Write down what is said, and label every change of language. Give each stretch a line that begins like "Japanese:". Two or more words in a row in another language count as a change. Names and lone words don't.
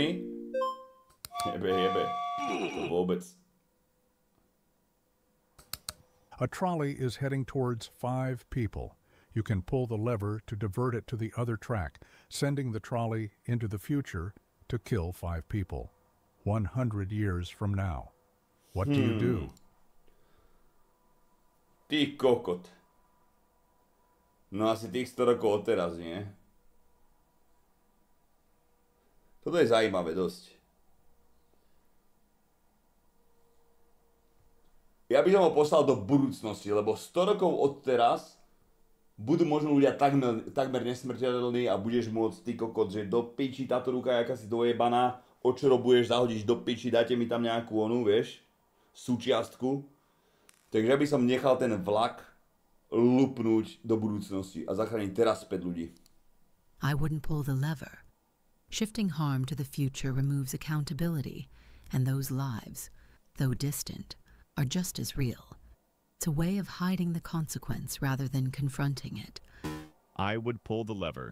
English: A trolley is heading towards 5 people. You can pull the lever to divert it to the other track, sending the trolley into the future to kill 5 people. 100 years from now. What do you do?
Slovak: Ty kokot. No asi tých 100 rokov od teraz, nie? Toto je zajímavé dosť. Ja by som ho poslal do budúcnosti, lebo 100 rokov od teraz budú možno ľudia takmer nesmrteľní a budeš môcť, ty kokot, že do piči táto ruka je akási dojebaná, odčerobuješ, zahodíš do piči, dajte mi tam nejakú onu, vieš, súčiastku. Takže by som nechal ten vlak lupnúť do budúcnosti a zachrániť teraz späť ľudí.
English: I wouldn't pull the lever. Shifting harm to the future removes accountability, and those lives, though distant, are just as real. It's a way of hiding the consequence rather than confronting it. I would pull the lever.